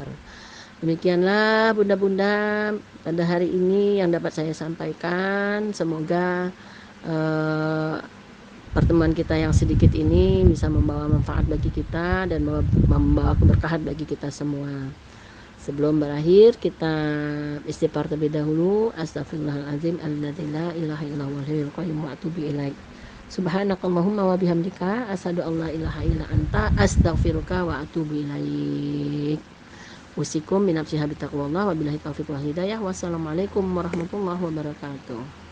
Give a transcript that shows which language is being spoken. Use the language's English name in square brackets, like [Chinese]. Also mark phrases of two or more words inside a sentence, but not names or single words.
[Indonesian] Demikianlah bunda-bunda pada hari ini yang dapat saya sampaikan. Semoga pertemuan kita yang sedikit ini bisa membawa manfaat bagi kita dan membawa keberkahan bagi kita semua. Sebelum berakhir, kita istighfar terlebih dahulu. [Arabic] أستغفر الله العظيم الذي لا إله إلا الله والحي القيوم وأتوب إليك. سبحانك اللهم وبحمدك أشهد أن لا إله إلا أنت أستغفرك وأتوب إليك. أوصيكم ونفسي بتقوى الله وبالله التوفيق والهداية. والسلام عليكم ورحمة الله وبركاته.